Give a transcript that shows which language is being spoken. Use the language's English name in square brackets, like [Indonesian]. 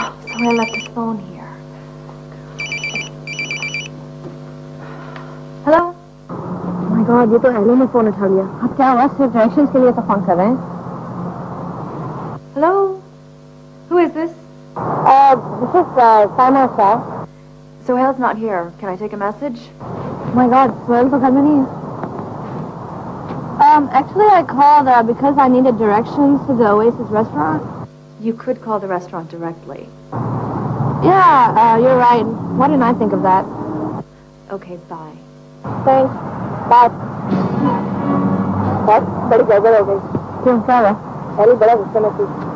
[English] Sohail left his phone here. Hello? Oh my God, [Hindi] ये तो Eli ने phone उठा लिया। अब क्या हुआ? सिर्फ डायरेक्शंस के लिए तो फोन कर रहे हैं। [English] Hello? Who is this? This is Saima Shah. Sohail's not here. Can I take a message? Oh my God, [Hindi] Sohail तो घर में नहीं है। [English] Actually I called because I needed directions to the Oasis restaurant. You could call the restaurant directly. Yeah, you're right. Why didn't I think of that? Okay, bye. Thanks. Bye. What? [Hindi] बड़ी गड़बड़ हो गई। क्यों, क्या हुआ? Eli बड़ा गुस्से में थी।